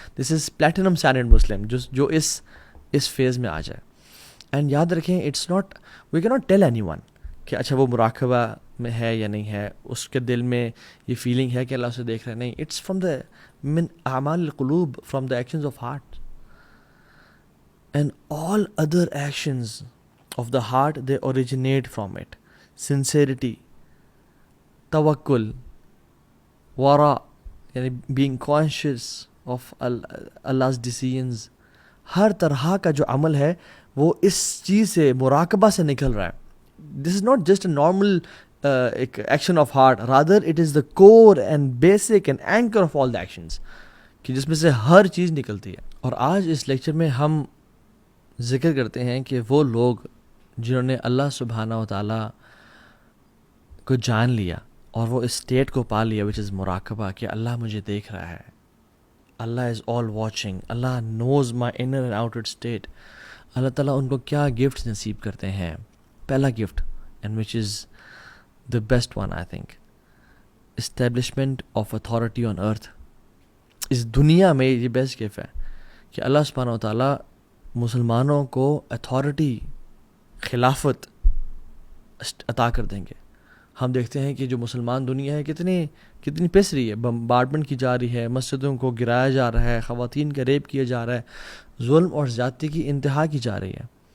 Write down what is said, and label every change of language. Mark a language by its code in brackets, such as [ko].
[en] this is platinum standard Muslim, [ur] جو اس phase میں آ جائے. اینڈ یاد رکھیں, [en] it's not, we کی not tell anyone [ur] کہ اچھا وہ مراقبہ میں ہے یا نہیں ہے, اس کے دل میں یہ فیلنگ ہے کہ اللہ اسے دیکھ رہا ہے. نہیں, [en] it's from the [ar] من اعمال القلوب, [en] From the actions of heart. And all other actions of the heart they originate from it. [ur] Sincerity, توکل, ورا یعنی [en] being conscious of Allah's decisions, [ur] ہر طرح کا جو عمل ہے وہ اس چیز سے, مراقبہ سے نکل رہا ہے. [en] this is not just a normal ایک action of heart, rather it is the core and basic and anchor of all the actions, [ur] کہ جس میں سے ہر چیز نکلتی ہے. اور آج اس لیکچر میں ہم ذکر کرتے ہیں کہ وہ لوگ جنہوں نے اللہ سبحانہ و تعالیٰ کو جان لیا اور وہ اس اسٹیٹ کو پا لیا [en] which is [ur] مراقبہ, کہ اللہ مجھے دیکھ رہا ہے, [en] Allah is all watching, Allah knows my inner and outer state. [ur] اللہ تعالیٰ ان کو کیا گفٹ نصیب کرتے ہیں. [en] پہلا gift, and which is the best one I think, establishment of authority on earth. [ur] اس دنیا میں یہ بیسٹ گفٹ ہے کہ اللہ سبحانہ و تعالیٰ مسلمانوں کو اتھارٹی, خلافت عطا کر دیں گے. ہم دیکھتے ہیں کہ جو مسلمان دنیا ہے کتنی پس رہی ہے, بمبارڈمنٹ کی جا رہی ہے, مسجدوں کو گرایا جا رہا ہے, خواتین کا ریپ کیا جا رہا ہے, ظلم اور زیادتی کی انتہا کی جا رہی ہے.